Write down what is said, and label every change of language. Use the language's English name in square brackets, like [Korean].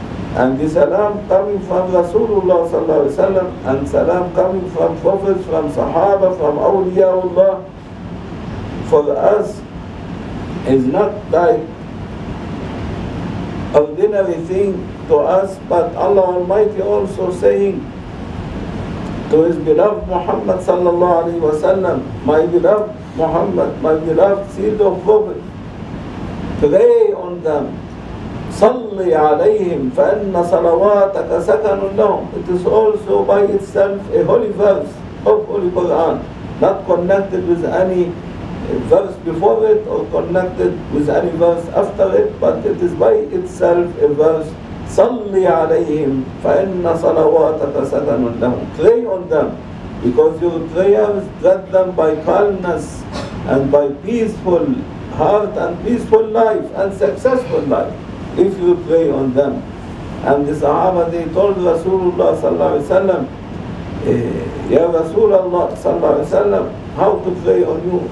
[English] And the salam coming from Rasulullah sallallahu alaihi wasallam, and salam coming from prophets, from sahaba, from awliyaullah, for us is not like ordinary thing to us, but Allah Almighty also saying to His beloved Muhammad sallallahu alaihi wasallam, my beloved Muhammad, my beloved seed of prophet, pray on them. [Arabic] صلي عليهم فإن صلواتك سكن لهم. [English] It is also by itself a holy verse of Holy Quran, not connected with any verse before it or connected with any verse after it, but it is by itself a verse. [Arabic] صلي عليهم فإن صلواتك سكن لهم. [English] Pray on them, because your prayers get them by calmness and by peaceful heart and peaceful life and successful life, if you pray on them. And the Sahaba, they told Rasulullah sallallahu alaihi wasallam, Ya Rasulullah sallallahu alaihi wasallam, how to pray on you?